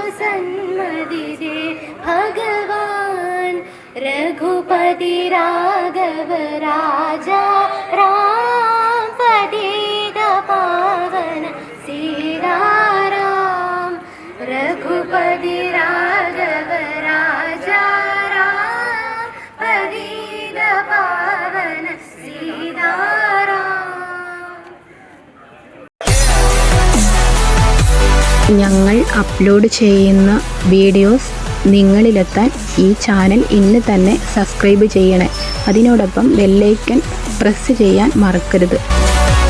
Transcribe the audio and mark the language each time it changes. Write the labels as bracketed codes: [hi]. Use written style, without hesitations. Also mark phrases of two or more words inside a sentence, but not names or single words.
[hi] सन्मति दे भगवान रघुपति राघव राजा राम पतित पावन सीता राम रघुपति राघव राजा राम पतित पावन सीता राम. [ml] ഞങ്ങൾ അപ്ലോഡ് ചെയ്യുന്ന വീഡിയോസ് നിങ്ങളിലെത്താൻ ഈ ചാനൽ ഇന്ന് തന്നെ സബ്സ്ക്രൈബ് ചെയ്യണേ. അതിനോടൊപ്പം [en] bell icon press [ml] ചെയ്യാൻ മറക്കരുത്.